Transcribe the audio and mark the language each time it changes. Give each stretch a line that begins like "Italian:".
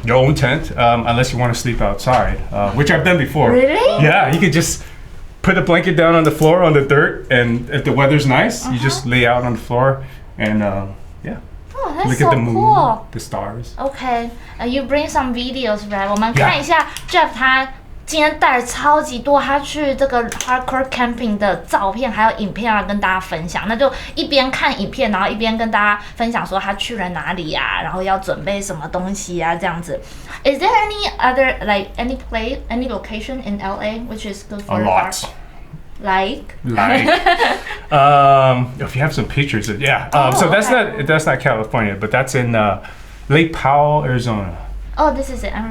English: Your own tent, unless you want to sleep outside, which I've done before. Really? Yeah, you could just put a blanket down on the floor on the dirt, and if the weather's nice, you just lay out on the floor and Oh, that's look so at the moon, cool. the stars. Okay, you bring some videos, right?
Chinese: 我们看一下 Jeff 他今天带了超级多他去这个 hardcore camping 的照片还有影片要跟大家分享，那就一边看影片，然后一边跟大家分享说他去了哪里啊，然后要准备什么东西啊，这样子。
English: Is there any other like any place, any location in LA which is good for A lot. Like, if you have some pictures, yeah. So that's not California, but that's in Lake Powell, Arizona. Oh, this is Arizona.